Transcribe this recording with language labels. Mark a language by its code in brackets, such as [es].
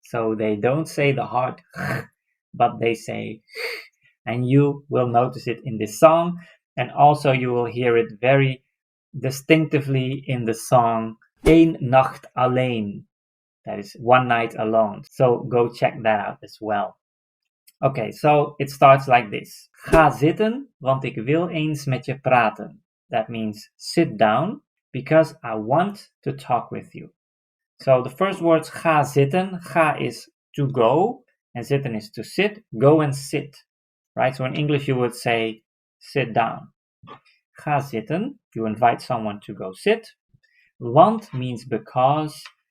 [en] So they don't say the hard but they say, and you will notice it in this song, and also you will hear it very distinctively in the song Eén Nacht Alleen. That is one night alone. So go check that out as well. Okay, so it starts like this. [nl] Ga zitten, want ik wil eens met je praten. [en] That means sit down, because I want to talk with you. So the first words, [nl] ga zitten. [en] Ga is to go, and zitten is to sit. Go and sit, right? So in English you would say sit down. [nl] Ga zitten, [en] you invite someone to go sit. Want means because.